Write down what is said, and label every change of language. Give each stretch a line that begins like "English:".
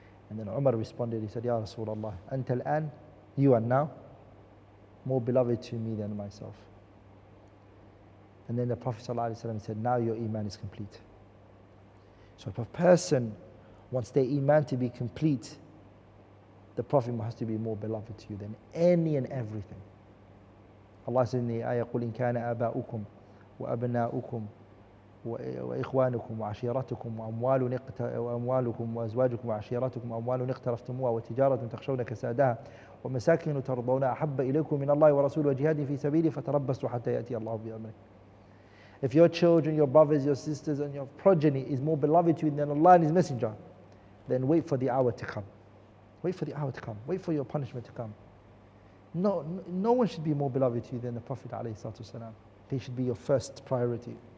English: And then Umar responded, he said,
Arabic: Ya Rasulullah, anta al-an,
English: you are now more beloved to me than myself. And then the Prophet ﷺ said, now your Iman is complete. So if a person wants their Iman to be complete, the Prophet has to be more beloved to you than any and everything. Allah says in the ayah,
Arabic: قُلْ إِنْ كَانَ آبَاؤُكُمْ وَأَبْنَاؤُكُمْ وإخوانكم وعشيرتكم وأموالكم وأزواجكم وعشيرتكم وأموال اقترفتموها وتجارة تخشون كسادها ومساكن ترضونها أحب إليكم من الله ورسوله وجهاد في سبيله فتربصوا حتى يأتي الله بأمره.
English: If your children, your brothers, your sisters, and your progeny is more beloved to you than Allah and His Messenger, then wait for the hour to come. Wait for the hour to come. Wait for your punishment to come. No one should be more beloved to you than the Prophet ﷺ. He should be your first priority.